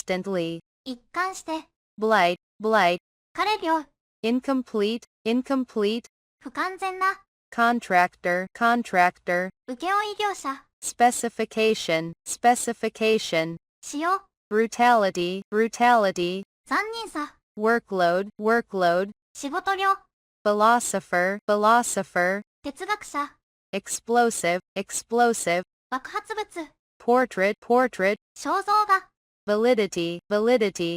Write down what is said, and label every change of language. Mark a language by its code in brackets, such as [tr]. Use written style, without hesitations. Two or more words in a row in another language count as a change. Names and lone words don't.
[ja] 一貫して、 [en] blight, blight, [ja] 彼業、 [en] incomplete, incomplete, [ja] 不完全な、 [en] contractor, contractor, [ja] 請負業者、 [en] specification, specification, [ja] 使用、 [en] brutality, brutality, [ja] 残忍さ、 [en] workload, workload, [ja] 仕事量、 [en] philosopher, philosopher, [ja] 哲学者、 [en] explosive, explosive, [ja] 爆発物、 [en] portrait, portrait, [ja] 肖像画、 [en] validity, validity,